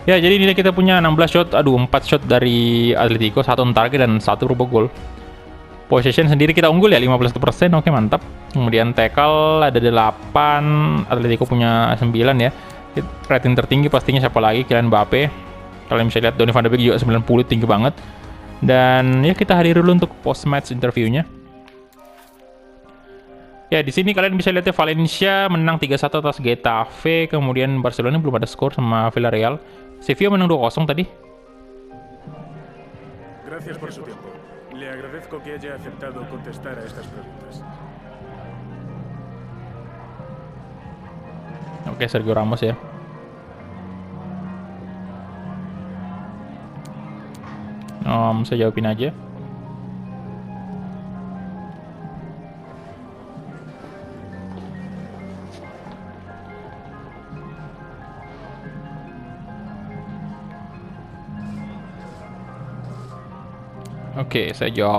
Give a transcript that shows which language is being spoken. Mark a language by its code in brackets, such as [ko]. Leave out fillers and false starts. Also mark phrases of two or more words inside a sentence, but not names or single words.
[id] Ya, jadi ini kita punya 16 shot, 4 shot dari Atletico, 1 [en] on target [id] dan 1 berubah gol. Possession sendiri kita unggul ya, 51%, oke mantap. Kemudian tackle ada 8, Atletico punya 9 ya. Rating tertinggi pastinya siapa lagi, Kylian Mbappe. Kalian bisa lihat Donny van de Beek juga 90, tinggi banget. Dan ya kita hadir dulu untuk [en] post match interviewnya. [id] Ya, di sini kalian bisa lihat ya Valencia menang 3-1 atas Getafe, kemudian Barcelona belum ada skor sama Villarreal. Sevilla menang 2-0 tadi. [es] Gracias por su tiempo. Le agradezco que haya aceptado contestar a estas preguntas. [id] Oke, Sergio Ramos ya. Saya jawabin aja. Oke, saya jawab.